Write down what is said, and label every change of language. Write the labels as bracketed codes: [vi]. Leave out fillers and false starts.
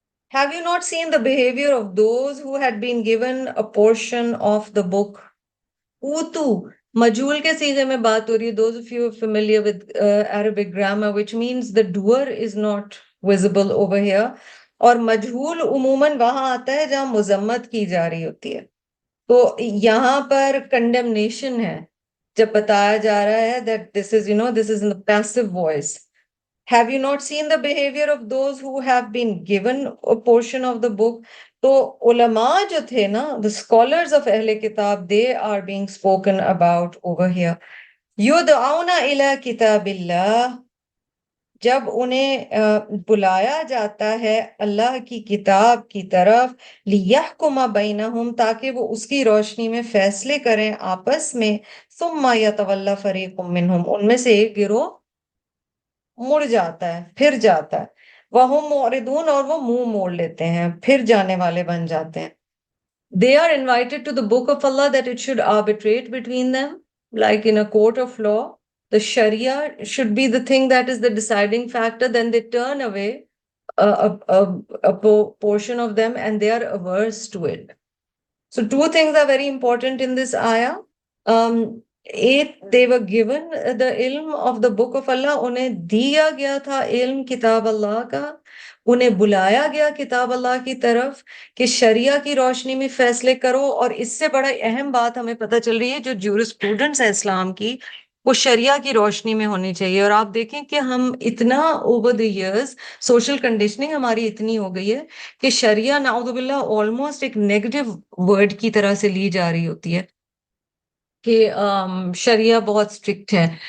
[en] Have you not seen the behavior of those who had been given a portion of the book? [ur] Utu, majhul کے صیغے میں بات ہو رہی ہے. [en] Those of you familiar with Arabic grammar, which means the doer is not visible over here. [ur] اور مجہول عموماً وہاں آتا ہے جہاں مذمت کی جا رہی ہوتی ہے. تو یہاں پر کنڈمنیشن ہے جب بتایا جا رہا ہے [en] that this is, this is in the passive voice. Have you not seen the behavior of those who have been given a portion of the book? [ur] تو علماء جو تھے نا, [en] the scholars of اہل کتاب, they are being spoken about over here. [ar] يُدْعَوْنَ إِلَى كِتَابِ اللَّهِ. [ur] جب انہیں بلایا جاتا ہے اللہ کی کتاب کی طرف، [ar] لِيَحْكُمَ بَيْنَهُمْ، [ur] تاکہ وہ اس کی روشنی میں فیصلے کریں آپس میں. [ar] ثُمَّ يَتَوَلَّ فَرِيقٌ مِّنْهُمْ، [ur] ان میں سے ایک گروہ مڑ جاتا ہے، پھر جاتا ہے. [ar] وَهُمْ مُعْرِضُونَ، [ur] اور وہ منہ موڑ لیتے ہیں، پھر جانے والے بن جاتے ہیں. [en] They are invited to the book of Allah that it should arbitrate between them, like in a court of law. The Sharia should be the thing that is the deciding factor. Then they turn away a portion of them and they are averse to it. So two things are very important in this ayah. Eight, they were given the ilm of the book of Allah. [ur] انہیں دیا گیا تھا علم کتاب اللہ کا. انہیں بلایا گیا کتاب اللہ کی طرف کہ شریعہ کی روشنی میں فیصلے کرو. اور اس سے بڑا اہم بات ہمیں پتہ چل رہی ہے، جو جورسپروڈنس ہے اسلام کی، وہ شریعہ کی روشنی میں ہونی چاہیے. اور آپ دیکھیں کہ ہم اتنا over the years social conditioning ہماری اتنی ہو گئی ہے کہ شریعہ نعوذ باللہ آلموسٹ ایک نیگیٹو ورڈ کی طرح سے لی جا رہی ہوتی ہے کہ شریعہ بہت اسٹرکٹ ہے.